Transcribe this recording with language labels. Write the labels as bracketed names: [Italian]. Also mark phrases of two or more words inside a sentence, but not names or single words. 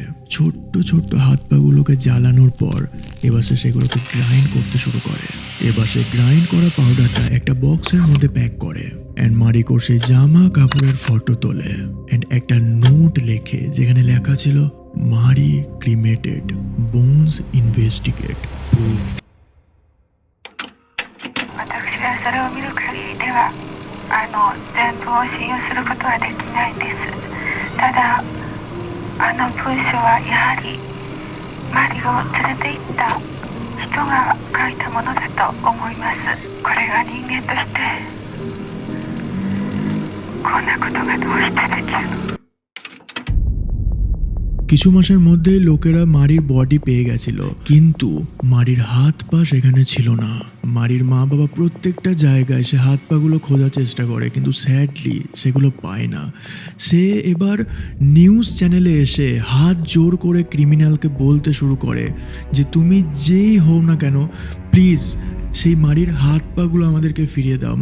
[Bangla] ছোট্ট ছোট্ট হাত পাগুলোকে জ্বালানোর পর এবার সে সেগুলোকে গ্রাইন্ড করতে শুরু করে। এবার সে গ্রাইন্ড করা পাউডারটা একটা বক্সের মধ্যে প্যাক করে অ্যান্ড মারিকোর সেই জামা কাপড়ের ফটো তোলে অ্যান্ড একটা নোট লেখে যেখানে লেখা ছিল মারি [English] cremated, bones investigate, proof. [Japanese] 私はそれを見る限りでは全部を信用することはできないんです。ただ文書はやはりマリを連れて行った人が書いたものだと思います。これが人間としてこんなことがどうしてできるの。 [Bangla] কিছু মাসের মধ্যেই লোকেরা মারির বডি পেয়ে গেছিল, কিন্তু মারির হাত পা সেখানে ছিল না। মারির মা বাবা প্রত্যেকটা জায়গায় সে হাত পাগুলো খোঁজার চেষ্টা করে, কিন্তু স্যাডলি সেগুলো পায় না। সে এবার নিউজ চ্যানেলে এসে হাত জোর করে ক্রিমিনালকে বলতে শুরু করে যে তুমি যেই হও না কেন, প্লিজ সেই মারির হাত পাগুলো আমাদেরকে ফিরিয়ে দাও।